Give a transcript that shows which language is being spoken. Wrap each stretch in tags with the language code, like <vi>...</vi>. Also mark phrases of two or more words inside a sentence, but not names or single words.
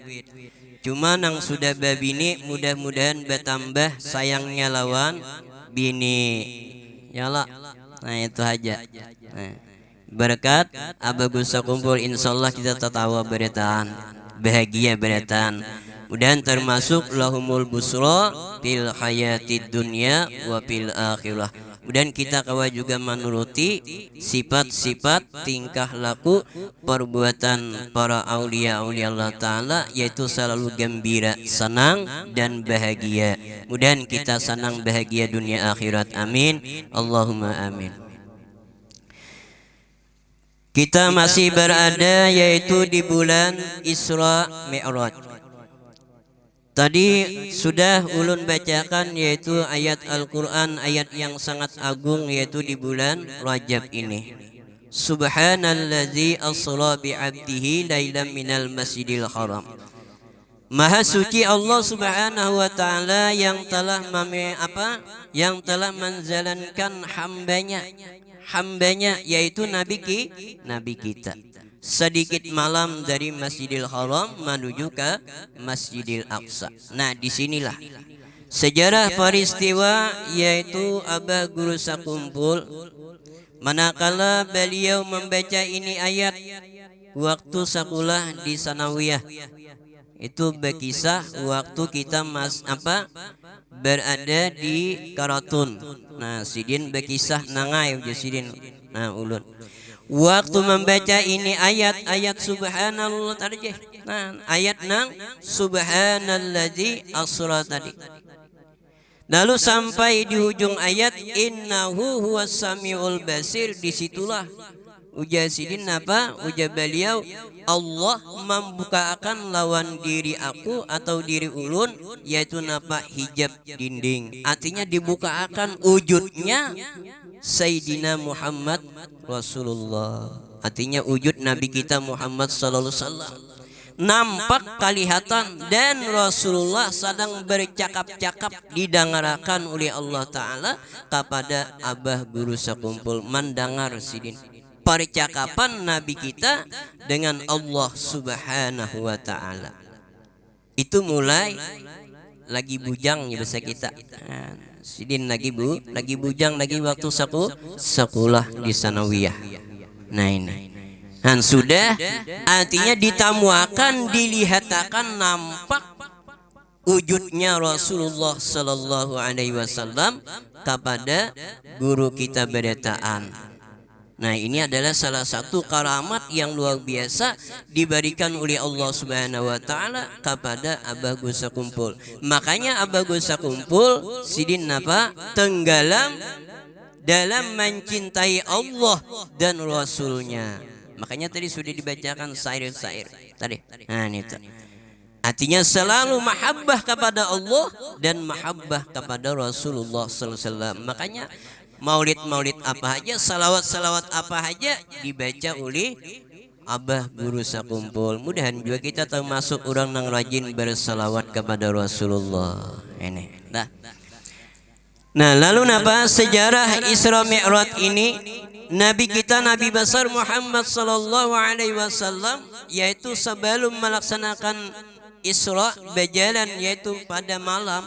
<bjn>Cuma nang sudah babini, mudah-mudahan bertambah sayangnya lawan bini. Yalah. Nah itu aja.</bjn> <id>Nah, berkat Abah Guru Sakumpul, insyaallah kita tertawa beretan, bahagia beretan. Mudahan termasuk</id> <ar>لهم البشرى في الحياة الدنيا وفي الآخرة.</ar> <id>Mudahan kita kawa juga menuruti sifat-sifat tingkah laku perbuatan para aulia-aulia Allah Ta'ala, yaitu selalu gembira, senang dan bahagia. Mudahan kita senang bahagia dunia akhirat.</id> <ar>آمين. اللهم آمين.</ar> <id>Kita masih berada yaitu di bulan Isra Mi'raj. Tadi sudah ulun bacakan yaitu ayat Al-Quran, ayat yang sangat agung yaitu di bulan Rajab ini.</id> <ar>سبحان الذي أسرى بعبده ليلا من المسجد الحرام.</ar> <id>Maha suci Allah</id> <ar>سبحانه وتعالى</ar> <id>yang telah menjalankan hambanya yaitu nabi kita sedikit malam dari Masjidil Haram menuju ke Masjidil Aqsa. Nah, disinilah sejarah peristiwa yaitu Abah Guru Sakumpul manakala beliau membaca ini ayat waktu sekolah di sanawiyah. Itu berkisah waktu kita berada di Karatun.</id> <bjn>Nah, sidin berkisah nangai sidin. Nah, ulun waktu membaca ini ayat subhanallah tadi. Nah, ayat nang subhanallazi asra tadi.</bjn> <id>Lalu sampai di ujung ayat</id> <ar>إنه هو السميع البصير,</ar> <id>disitulah ujar sidin ujar beliau, Allah membukakan lawan diri aku atau diri ulun yaitu hijab dinding. Artinya dibukakan wujudnya Sayyidina Muhammad Rasulullah. Artinya wujud Nabi kita Muhammad</id> <ar>صلى الله عليه وسلم</ar> <id>nampak kelihatan dan Rasulullah sedang bercakap-cakap didengarkan oleh Allah Ta'ala kepada Abah Guru Sakumpul. Mendengar sidin percakapan Nabi kita dengan Allah</id> <ar>سبحانه وتعالى.</ar> <bjn>Itu mulai lagi bujang ya bahasa kita. Sidin lagi bujang lagi waktu sekolah di sanawiyah.</bjn> <id>Nah ini. Dan sudah artinya ditamuakan, dilihatkan nampak wujudnya Rasulullah</id> <ar>صلى الله عليه وسلم</ar> <id>kepada guru kita beretaan. Nah, ini adalah salah satu karamat yang luar biasa diberikan oleh Allah</id> <ar>سبحانه وتعالى</ar> <id>kepada Abah Guru Sakumpul. Makanya Abah Guru Sakumpul sidin tenggelam dalam mencintai Allah dan Rasulnya. Makanya tadi sudah dibacakan syair-syair tadi. Nah, ini tuh. Artinya selalu mahabbah kepada Allah dan mahabbah kepada Rasulullah</id> <ar>صلى الله عليه وسلم.</ar> <id>Makanya maulid-maulid apa aja, salawat-salawat apa aja dibaca oleh Abah Guru Sakumpul. Mudahan juga kita termasuk orang yang rajin bersalawat kepada Rasulullah. Ini. Nah, lalu sejarah Isra Mi'raj ini? Nabi kita Nabi besar Muhammad</id> <ar>صلى الله عليه وسلم</ar> <id>yaitu sebelum melaksanakan Isra berjalan yaitu pada malam.</id>